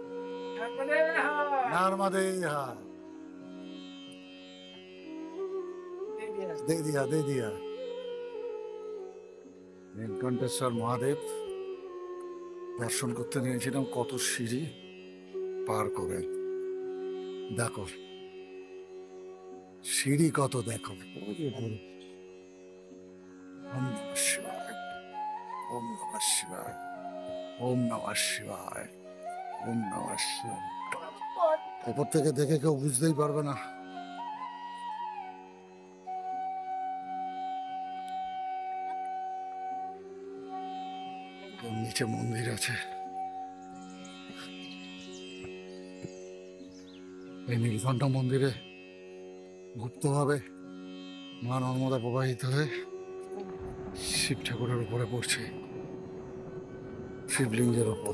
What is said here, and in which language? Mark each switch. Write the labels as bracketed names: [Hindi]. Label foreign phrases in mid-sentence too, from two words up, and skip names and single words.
[Bangla] নর্মদে হ্যাঁ, [Hindi] दे दिया। [Bangla] নীলকণ্ঠেশ্বর মহাদেব দর্শন করতে নিয়েছিলাম, কত সিঁড়ি পার করে। দেখো সিঁড়ি কত, দেখো। [Sanskrit] ॐ नमः शिवाय, ॐ नमः शिवाय, ॐ नमः शिवाय, ॐ नमः शिवाय। [Bangla] ওপর থেকে দেখে কেউ বুঝতেই পারবে না। নিচে মন্দির আছে। এই নীলকণ্ঠ মন্দিরে গুপ্তভাবে মা নর্মদা প্রবাহিত হয়ে শিব ঠাকুরের উপরে পড়ছে, শিবলিঙ্গের ওপর।